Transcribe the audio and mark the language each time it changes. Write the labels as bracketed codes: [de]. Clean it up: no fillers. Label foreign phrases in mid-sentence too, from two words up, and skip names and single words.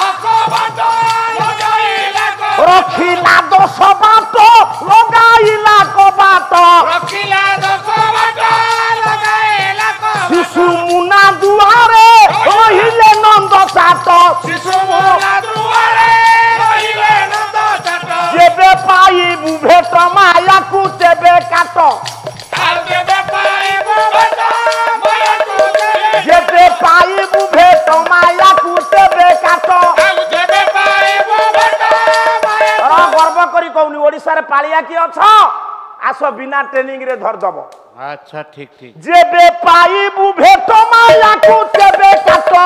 [or] 10 ବାଟ, ଲଗାଇଲା କବାଟ, ଶିଶୁ ମୁନା ଦୁଆରେ ରହିଲେ ନନ୍ଦ ଚାଟ, ଯେବେ ପାଇବୁ ଭେଟ ମାୟାକୁ ତେବେ କାଟ, ଯେବେ ପାଇବୁ ଭେଟ ମାୟାକୁ ତେବେ କାଟ। ଗର୍ବ କରି କହୁନି, ଓଡିଶାରେ ପାଳିଆ କିଏ ଅଛ? ଆସ ବିନା ଟ୍ରେନିଂ ରେ ଧରିଦବ। ଆଚ୍ଛା ଠିକ ଠିକ ଯେବେ ପାଇବୁ ଭେଟ ମାୟାକୁ ତେବେ କାଟ